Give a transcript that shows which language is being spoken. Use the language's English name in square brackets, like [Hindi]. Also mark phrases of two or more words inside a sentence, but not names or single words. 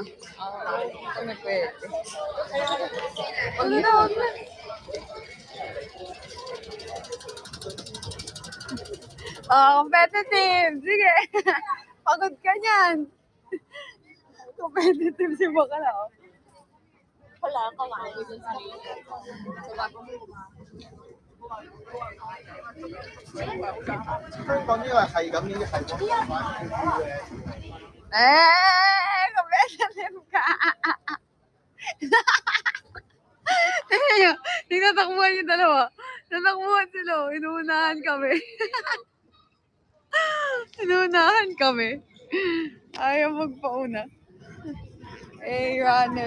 [Filipino] Hindi kami pwede. Wag na. Competitive. Sige. Pagod ka niyan. Competitive si Bakala. Oh. Wala ka makain dun sa rin. [Cantonese] 香港呢個係咁，呢啲係我玩嘅。 [Filipino] Competitive ka. Tinatakbuhan yung dalawa. Natakbuhan sila. Oh. Inuunahan kami. Inuunahan kami. Ayaw magpauna. Eh, runner.